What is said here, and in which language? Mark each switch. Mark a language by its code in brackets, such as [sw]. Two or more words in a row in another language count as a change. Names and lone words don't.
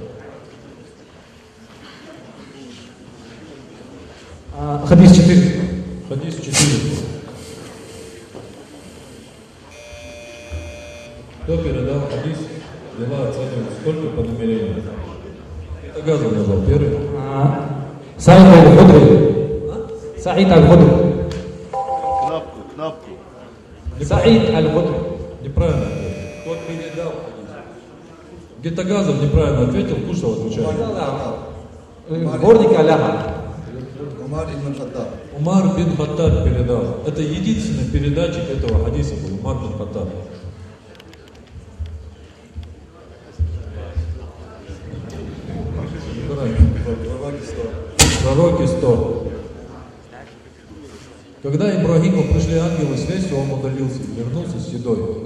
[ru] Хадис 4. Хадис 4. Кто передал хадис, дела оценивают сколько по намерению? Гитагаза назвал первый. Саид аль-Худри. Саид аль-Худри. Кнопку. Саид аль-Худри. Неправильно ответил. Кто передал хадис? Гитагазов неправильно ответил, Пуштов отвечает. Дворник Аляха. Умар ибн Хаттаб. Умар бин Хаттаб передал. Это единственный передатчик этого хадиса был, Умар бин Хаттаб. Пророки 100. Когда Ибрагиму пришли ангелы с вестью, он удалился и вернулся с едой.